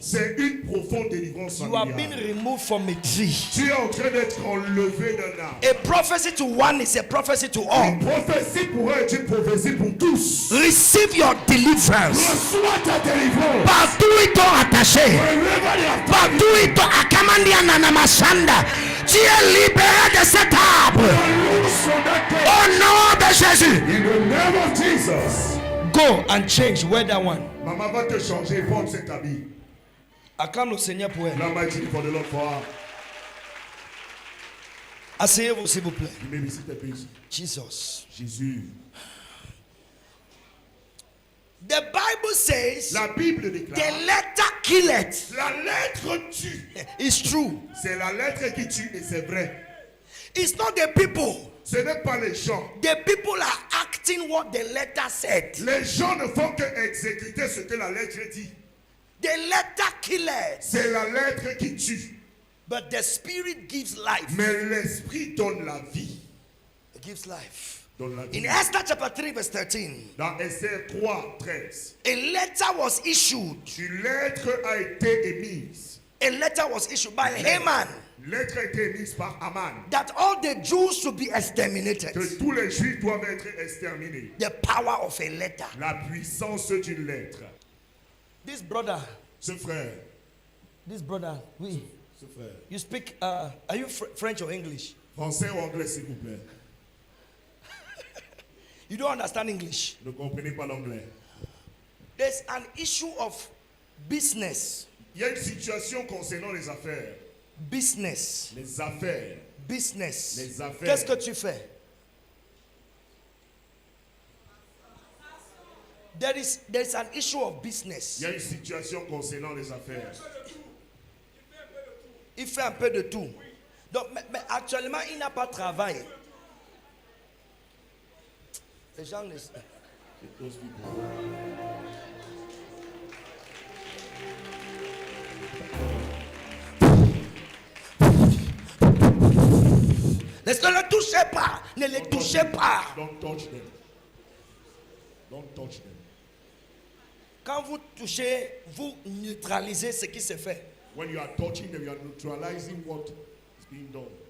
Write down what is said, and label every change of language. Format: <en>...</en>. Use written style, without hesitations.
<fr>C'est une profonde délivrance</fr> <en>You are being</en> <fr>familiale.</fr> <en>removed from a tree.</en> <fr>Tu es en train d'être enlevé d'un arbre.</fr> <en>A prophecy to one is a prophecy to</en> <fr>Une</fr> <en>all.</en> <fr>prophétie pourrait être une prophétie pour tous.</fr> <en>Receive your deliverance.</en> <fr>Reçois ta délivrance. Partout ils t'ont attaché.</fr> <en>Wherever they have</en> <fr>Partout ils t'ont akamandia nanamashanda. Tu es libéré de cet arbre.</fr> <en>loose on that day.</en> <fr>Au nom de Jésus.</fr> <en>In the name of Jesus. Go and change. Wear that one.</en> <fr>Maman va te changer, porte cet habit. Acclame le Seigneur pour elle.</fr> <en>La mighty for the Lord for her.</en> <fr>Asseyez-vous s'il vous plaît.</fr> <en>You may be seated, please. Jesus.</en> <fr>Jésus.</fr> <en>The Bible says</en> <fr>La Bible</fr> <en>the</en> <fr>déclare,</fr> <en>letter killeth.</en> <fr>la lettre tue.</fr> <en>It's true.</en> <fr>C'est la lettre qui tue et c'est vrai.</fr> <en>It's not the people.</en> <fr>Ce n'est pas les gens.</fr> <en>The people are acting what the letter said.</en> <fr>Les gens ne font que exécuter ce que la lettre dit.</fr> <en>The letter killeth.</en> <fr>C'est la lettre qui tue.</fr> <en>But the spirit gives life.</en> <fr>Mais l'esprit donne la vie.</fr> <en>It gives life.</en> <fr>Donne la vie.</fr> <en>In Esther chapter 3 verse 13,</en> <fr>Dans Esther 3, 13,</fr> <en>a letter was issued.</en> <fr>une lettre a été émise.</fr> <en>A letter was issued by Haman</en> <fr>Une lettre a été émise par Aman.</fr> <en>that all the Jews should be exterminated.</en> <fr>Que tous les Juifs doivent être exterminés.</fr> <en>The power of a letter.</en> <fr>La puissance d'une lettre.</fr> <en>This brother,</en> <fr>Ce frère, oui. ce frère.</fr> <en>You speak, are you French or English?</en> <fr>Français ou anglais, s'il vous plaît.</fr> <en>You don't understand English.</en> <fr>Ne comprenez pas l'anglais.</fr> <en>There's an issue of business.</en> <fr>Il y a une situation concernant les affaires.</fr> <en>Business.</en> <fr>Les affaires.</fr> <en>Business.</en> <fr>Les affaires. Qu'est-ce que tu fais?</fr> <en>There's an issue of business.</en> <fr>Il y a une situation concernant les affaires. Il fait un peu de tout. Donc, mais actuellement, il n'a pas de travail. Les gens ne...</fr> <en>Those people.</en> <fr>Ne le touchez pas. Ne les touchez pas.</fr> <en>Don't touch them. Don't touch them.</en> <fr>Quand vous touchez, vous neutralisez ce qui se fait.</fr> <en>When you are touching them, you are neutralizing what is being done.</en>